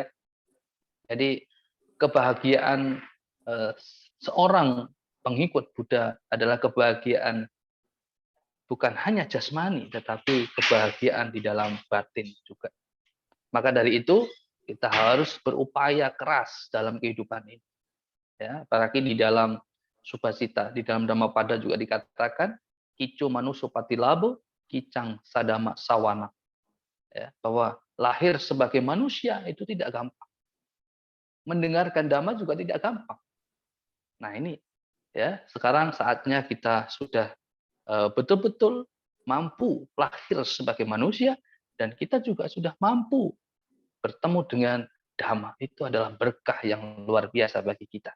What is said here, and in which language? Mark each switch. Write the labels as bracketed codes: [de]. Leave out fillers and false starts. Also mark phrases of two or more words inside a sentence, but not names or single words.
[id] Jadi kebahagiaan seorang pengikut Buddha adalah kebahagiaan bukan hanya jasmani, tetapi kebahagiaan di dalam batin juga. Maka dari itu kita harus berupaya keras dalam kehidupan ini. Ya, apalagi di dalam Subhasita, di dalam Dhammapada juga dikatakan [pi] kicu manusupati labo, kicang sadama sawana. [id] Ya, bahwa lahir sebagai manusia itu tidak gampang. Mendengarkan Dhamma juga tidak gampang. Nah ini ya sekarang saatnya kita sudah betul-betul mampu lahir sebagai manusia, dan kita juga sudah mampu bertemu dengan Dhamma itu adalah berkah yang luar biasa bagi kita.